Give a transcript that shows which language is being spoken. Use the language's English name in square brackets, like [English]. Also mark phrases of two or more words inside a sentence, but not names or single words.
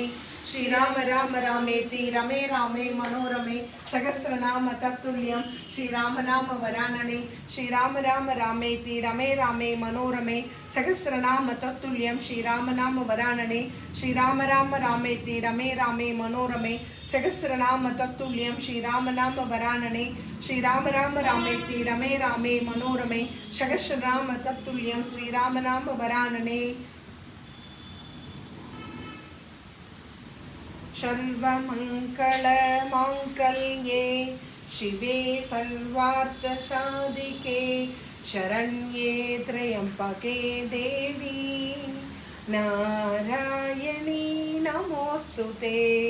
[Sanskrit] श्रीराम राम रामेति रमे रामे मनोरमे सहस्रनाम तत्तुल्यं श्रीराम नाम वरानने श्रीराम राम रामेति रमे रामे मनोरमे सहस्रनाम तत्तुल्यं श्रीराम नाम वरानने श्रीराम राम रामेति रमे रामे मनोरमे सहस्रनाम तत्तुल्यं श्रीराम नाम वरानने श्रीराम राम रामेति रमे रामे मनोरमे सहस्रनाम तत्तुल्यं श्रीराम नाम वरानने. सर्वमङ्गलमाङ्गल्ये शिवे सर्वार्थसाधिके शरण्ये त्र्यम्बके देवी नारायणी नमोऽस्तुते.